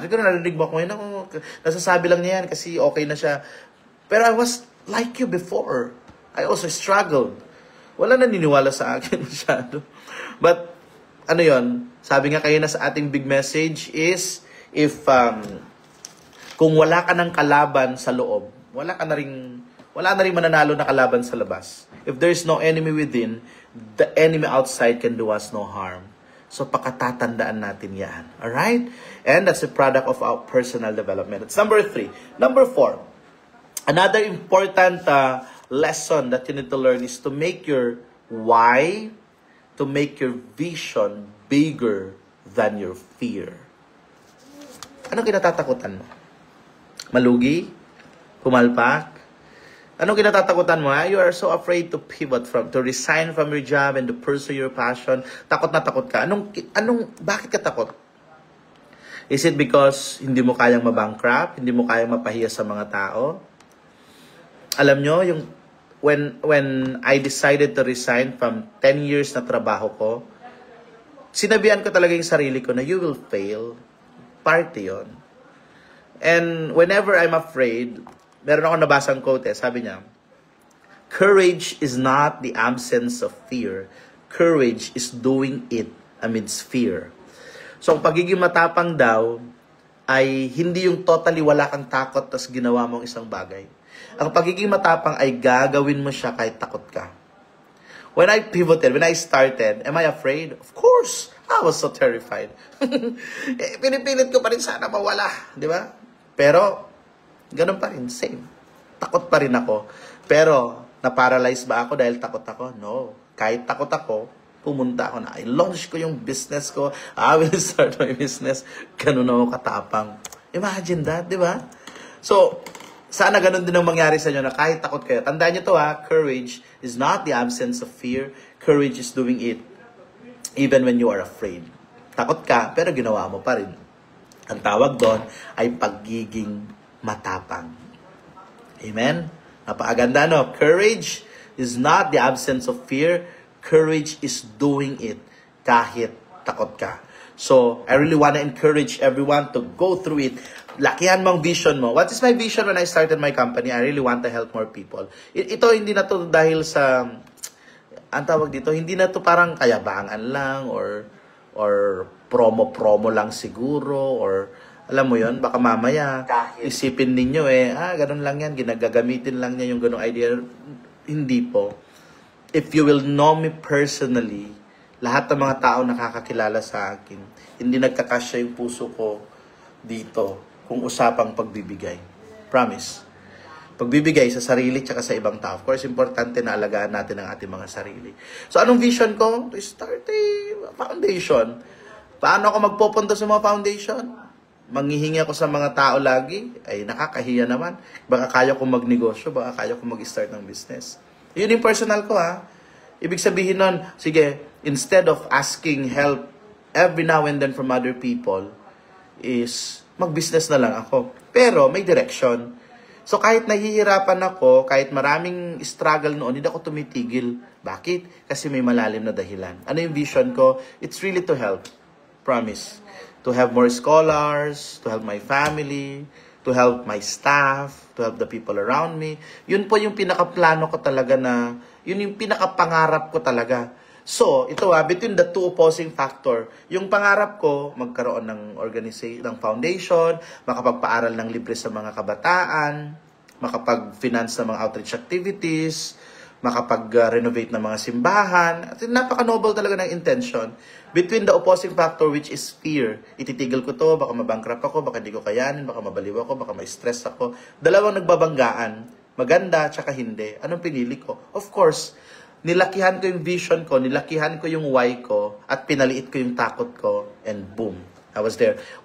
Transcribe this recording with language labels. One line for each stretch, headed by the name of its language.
Filipino: Siguro narinig mo ako ngayon, nasasabi lang niya yan kasi okay na siya.
English: Pero I was like you before. I also struggled.
Filipino: Wala naniniwala sa akin masyado. But, sabi nga kayo na sa ating
English: big message is, if,
Filipino: kung wala ka ng kalaban sa loob, wala na rin mananalo na kalaban sa labas.
English: If there's no enemy within, the enemy outside can do us no harm.
Filipino: So, pakatatandaan natin yan.
English: Alright? And that's a product of our personal development. That's number 3. Number 4. Another important lesson that you need to learn is to make your why, to make your vision bigger than your fear.
Filipino: Anong kinatatakutan mo? Malugi? Pumalpak? Anong kinatatakutan mo?
English: You are so afraid to pivot to resign from your job and to pursue your passion.
Filipino: Takot na takot ka. Bakit ka takot?
English: Is it because
Filipino: hindi mo kayang mabankrupt? Hindi mo kayang mapahiya sa mga tao? Alam nyo,
English: when I decided to resign from 10 years
Filipino: na trabaho ko, sinabihan ko talaga yung sarili ko na
English: you will fail.
Filipino: Parte yun.
English: And whenever I'm afraid,
Filipino: meron ako nabasang quote sabi niya,
English: courage is not the absence of fear. Courage is doing it amidst fear.
Filipino: So, ang pagiging matapang daw ay hindi yung totally wala kang takot tas ginawa mong isang bagay. Ang pagiging matapang ay gagawin mo siya kahit takot ka.
English: When I pivoted, when I started, am I afraid? Of course! I was so terrified.
Filipino: Pinipilit ko pa rin sana mawala. Di ba? Pero, ganun pa rin. Same. Takot pa rin ako. Pero, na-paralyze ba ako dahil takot ako? No. Kahit takot ako, pumunta ako na. I-launch ko yung business ko.
English: I will start my business.
Filipino: Ganun ako katapang.
English: Imagine that,
Filipino: di ba? So, sana ganun din ang mangyari sa inyo na kahit takot kayo. Tandaan nyo to
English: courage is not the absence of fear. Courage is doing it even when you are afraid.
Filipino: Takot ka, pero ginawa mo pa rin. Ang tawag doon ay pagiging matapang. Amen? Napakaganda, no?
English: Courage is not the absence of fear. Courage is doing it
Filipino: kahit takot ka.
English: So, I really want to encourage everyone to go through it.
Filipino: Lakihan mong vision mo.
English: What is my vision when I started my company? I really want to help more people.
Filipino: Ito, hindi na to dahil sa, ang tawag dito, hindi na to parang kayabangan lang or promo-promo lang siguro or alam mo yon, baka mamaya isipin ninyo ganun lang yan, ginagagamitin lang niya yung ganung idea. Hindi po.
English: If you will know me personally,
Filipino: lahat ng mga tao nakakakilala sa akin, hindi nagkakasya yung puso ko dito kung usapang pagbibigay. Promise. Pagbibigay sa sarili tsaka sa ibang tao. Of course, importante na alagaan natin ang ating mga sarili. So, anong vision ko?
English: To start a foundation.
Filipino: Paano ako magpupunta sa mga foundation? Manghihingi ako sa mga tao lagi? Ay, nakakahiya naman. Baka kaya ko magnegosyo, baka kaya ko mag-start ng business. Yun yung personal ko Ibig sabihin nun, sige,
English: instead of asking help every now and then from other people,
Filipino: is mag-business na lang ako. Pero may direction. So kahit nahihirapan ako, kahit maraming struggle noon, hindi ako tumitigil. Bakit? Kasi may malalim na dahilan. Ano yung vision ko?
English: It's really to help.
Filipino: Promise.
English: To have more scholars, to help my family, to help my staff, to help the people around me.
Filipino: Yun po yung pinakaplano ko talaga na, yun yung pinakapangarap ko talaga. So, ito between the two opposing factor, yung pangarap ko, magkaroon ng organization, ng foundation, makapagpaaral ng libre sa mga kabataan, makapag-finance ng mga outreach activities, makapag-renovate ng mga simbahan. At napaka-noble talaga ng intention.
English: Between the opposing factor, which is fear.
Filipino: Ititigil ko to, baka mabankrupt ako, baka di ko kayanin, baka mabaliw ako, baka ma-stress ako. Dalawang nagbabanggaan, maganda tsaka hindi. Anong pinili ko? Of course, nilakihan ko yung vision ko, nilakihan ko yung why ko, at pinaliit ko yung takot ko,
English: and boom, I was there.